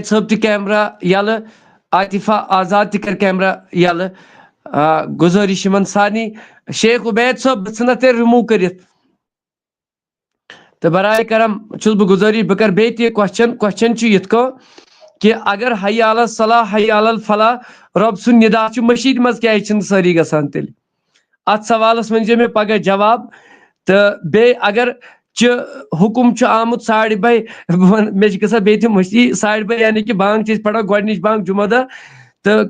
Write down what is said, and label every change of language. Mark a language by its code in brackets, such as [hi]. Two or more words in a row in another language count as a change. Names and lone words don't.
[ks] صٲب تہِ کیمرا یلہٕ عاطفہ آزاد تہِ کر کیمرا یلہٕ گُزٲرِش یِمن سارنٕے شیخ عُبید صٲب بہٕ ژھٕنکھ تیٚلہِ رِموٗ کٔرِتھ تہٕ [ur] برائے کرم [ks] چھُس بہٕ گُزٲرِش بہٕ کرٕ بیٚیہِ تہِ کوسچن چھُ یِتھ کٔنۍ کہِ اگر [ar] حی علی الصلاح حی علی الفلاح [ks] رۄب سُنٛد نِدا چھُ مٔشیٖد منٛز کیازِ چھِنہٕ سٲری گژھان تیٚلہِ اتھ سوالس ؤنۍزیو مےٚ پگاہ جواب تہٕ بیٚیہِ اگر چہِ حُکُم چھُ آمُت 12:30 مےٚ چھِ گژھان بیٚیہِ تہِ مٔشتی 12:30 یعنی کہِ بانٛگ چھِ أسۍ پران گۄڈنِچ بانٛگ جُمعہ دۄہ تہٕ